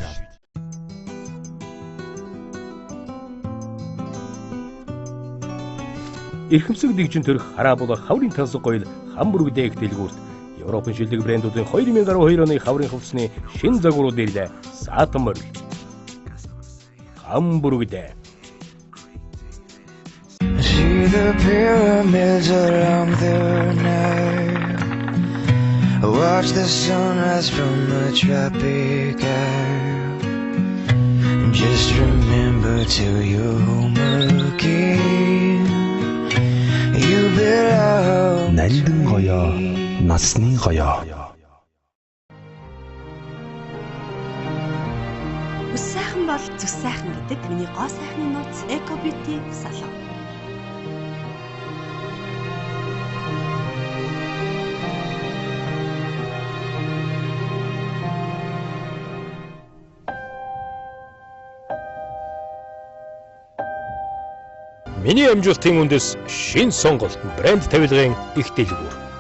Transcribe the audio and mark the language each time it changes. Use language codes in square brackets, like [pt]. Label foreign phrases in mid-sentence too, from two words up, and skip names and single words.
[mn] Эрхэмсэг дэгжин төрх хараа болох хаврын тансаг гоёл Хамбург дээх дэлгүүрт Европын шилдэг брэндүүдийн 2012 оны хаврын хувцсны шинэ загварууд ирлээ. Саатан морил. Хамбург дэ. [en] See the pyramids along the night. Watch the sunrise from a tropic isle. Just remember to your home again. [mn] Нандин гоёо, насны гоёо. Үс сайхан бол зүс сайхан гэдэг миний гоо сайхны нууц Eco Beauty салон. Миний амжилтын үндэс шинэ сонголт брэнд тавилгын их дэлгүүр.